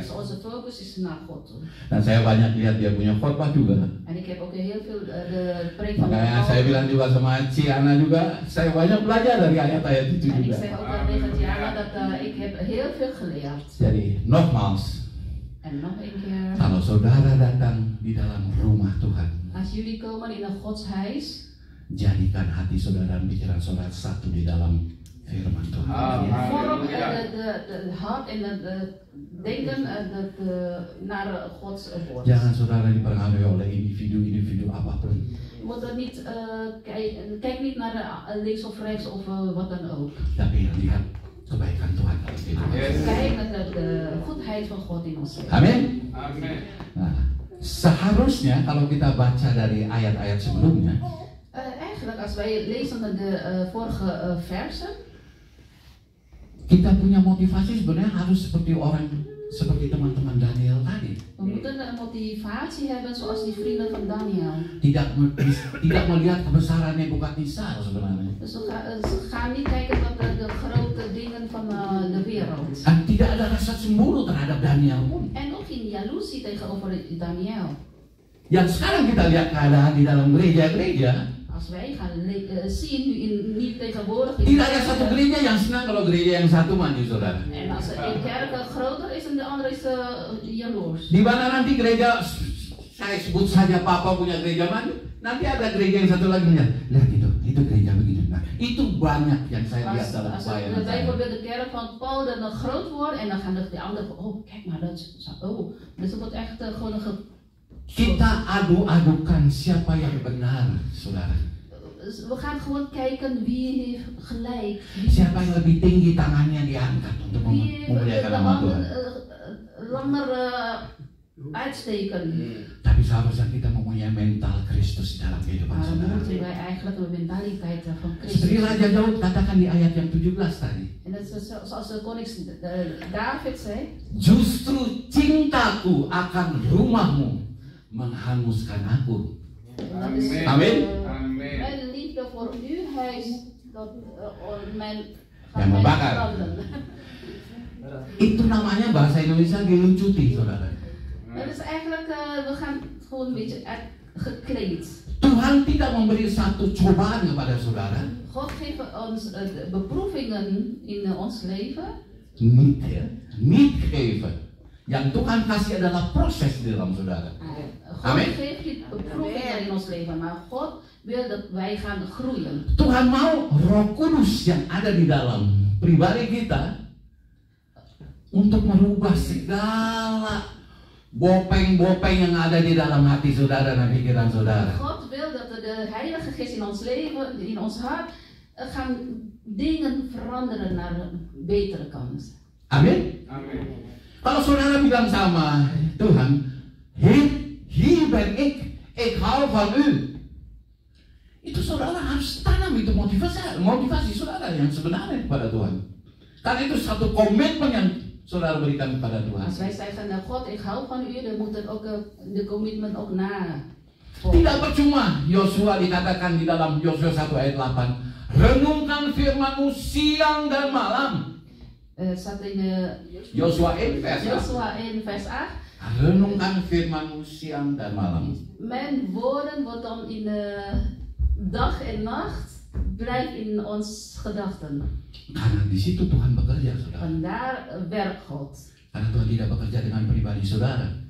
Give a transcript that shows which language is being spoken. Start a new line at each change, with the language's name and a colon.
Dutch: Dus onze focus is naar God toe.
Indonesian: Dan saya banyak lihat dia punya khotbah juga.
Dutch: En ik heb ook heel veel de preek van
Indonesian: Makanya saya bilang juga sama Ciana juga, saya banyak belajar dari ayat-ayat itu
Dutch: En ik
Indonesian: juga.
Dutch: zeg ook tegen Diana dat ik heb heel veel geleerd.
Indonesian: Jadi nogmaals,
Dutch: En nog een keer,
Indonesian: kalau saudara datang di dalam rumah Tuhan,
Dutch: als jullie komen in een Godshuis,
Indonesian: jadikan hati saudara dan pikiran saudara satu di dalam firman Tuhan.
Dutch: vorm de hart en het denken naar Gods woord.
Indonesian: Jangan saudara dipengaruhi oleh individu-individu apapun.
Dutch: Je moet er niet kijk niet naar links of rechts of wat dan ook.
Indonesian: Tapi lihat kebaikan Tuhan dalam kehidupan.
Dutch: Kijk naar de goedheid van God in ons leven.
Indonesian: Amin. Amin. Nah, seharusnya kalau kita baca dari ayat-ayat sebelumnya,
Dutch: Eigenlijk, als wij lezen naar de vorige versen,
Indonesian: kita punya motivasi sebenarnya harus seperti teman-teman Daniel tadi.
Dutch: we moeten een motivatie hebben zoals die vrienden van Daniel.
Indonesian: Tidak melihat kebesaran Nebukadnezar sebenarnya.
Dutch: Dus ze gaan niet kijken naar de grote dingen van de wereld.
Indonesian: Dan tidak ada rasa cemburu terhadap Daniel pun.
Dutch: En ook geen jaloezie tegenover Daniel.
Indonesian: Yang sekarang kita lihat keadaan di dalam gereja-gereja,
Dutch: Als wij gaan zien nu in niet tegenwoordig.
Indonesian: tidak ada satu gereja yang senang kalau gereja yang satu maju, saudara.
Dutch: En als een kerk groter is en de andere is jaloers.
Indonesian: Di mana nanti gereja, saya sebut saja Papa punya gereja maju, nanti ada gereja yang satu lagi lihat itu gereja begini. Nah, itu banyak yang saya lihat dalam
Dutch: Als
Indonesian: pelayanan saya.
Dutch: bijvoorbeeld de kerk van Paul dan groot wordt en dan gaan de anderen, oh kijk maar dat, oh, dus het wordt echt gewoon een
Indonesian: Kita adu-adukan siapa yang benar, saudara.
Dutch: we gaan gewoon kijken wie heeft gelijk.
Indonesian: Siapa yang lebih tinggi tangannya diangkat untuk
Dutch: Wie heeft
Indonesian: memuliakan nama Tuhan.
Dutch: handen langer uitsteken.
Indonesian: Tapi seharusnya kita mempunyai mental Kristus di dalam kehidupan
Dutch: Maar dan
Indonesian: saudara.
Dutch: moeten wij eigenlijk de mentaliteit van
Indonesian: Seperti
Dutch: Christus.
Indonesian: Raja Daud katakan di ayat yang 17 tadi.
Dutch: En dat is zoals de koning David zei.
Indonesian: Justru cintaku akan rumahmu menghanguskan aku.
Dutch: En dat is,
Indonesian: Amin. Amin.
Dutch: Mijn liefde voor uw huis, dat mijn
Indonesian: Yang membakar.
Dutch: branden.
Indonesian: Itu namanya bahasa Indonesia geluncuti, saudara.
Dutch: Dat is eigenlijk, we gaan gewoon een beetje gekleed.
Indonesian: Tuhan tidak memberi satu cobaan kepada saudara.
Dutch: God geeft ons beproevingen in ons leven. Niet ya, niet geven.
Indonesian: Yang Tuhan kasih adalah proses di dalam saudara.
Dutch: God Amen. geeft niet beproevingen in ons leven, maar God wil dat wij gaan groeien.
Indonesian: Tuhan mau Roh Kudus yang ada di dalam pribadi kita untuk merubah segala bopeng-bopeng yang ada di dalam hati saudara dan pikiran saudara.
Dutch: God wil dat de Heilige Geest in ons leven, in ons hart, gaan dingen veranderen naar een betere kant.
Indonesian: Amin. Amin. Kalau saudara bilang sama Tuhan,
Dutch: hier ben ik hou van u.
Indonesian: Itu saudara harus tanam itu motivasi saudara yang sebenarnya kepada Tuhan. Karena itu satu komitmen yang saudara berikan kepada Tuhan.
Dutch: Als wij zeggen, nou God, ik hou van u, dan moet er ook de commitment ook na.
Indonesian: Tidak percuma Yosua dikatakan di dalam Yosua 1 ayat 8, renungkan firman-Mu siang dan malam.
Dutch: Staat in Yosua 1 vers 8. Joshua 1 vers 8.
Indonesian: Renungkan firman-Mu siang dan malam.
Dutch: Mijn woorden wordt dan in dag en nacht blijft in ons gedachten.
Indonesian: Karena di situ Tuhan bekerja, saudara.
Dutch: Vandaar werkt God.
Indonesian: Karena Tuhan tidak bekerja dengan pribadi saudara.